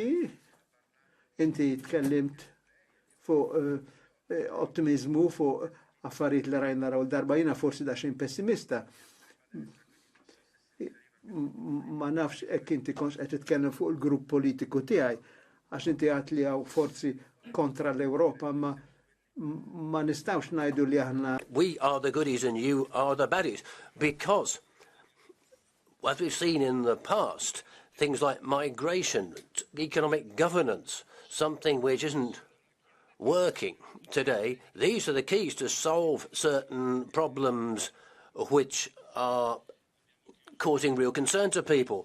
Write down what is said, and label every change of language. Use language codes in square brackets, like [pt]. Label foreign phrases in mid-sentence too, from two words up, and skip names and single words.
[mt] Inti tkellimt fuq ottimizmu fuq affarijiet li rajna naraw darba, jiena forsi daxxin pessimista. Ma nafx hekk inti konx qed titkellem fuq il-grupp politiku tiegħi għax inti għad li hawn forzi kontra l-Ewropa, ma nistgħux ngħidu li aħna. [en] We are the goodies and you are the baddies, because as we've seen in the past, things like migration, economic governance, something which isn't working today, these are the keys to solve certain problems which are causing real concern to people.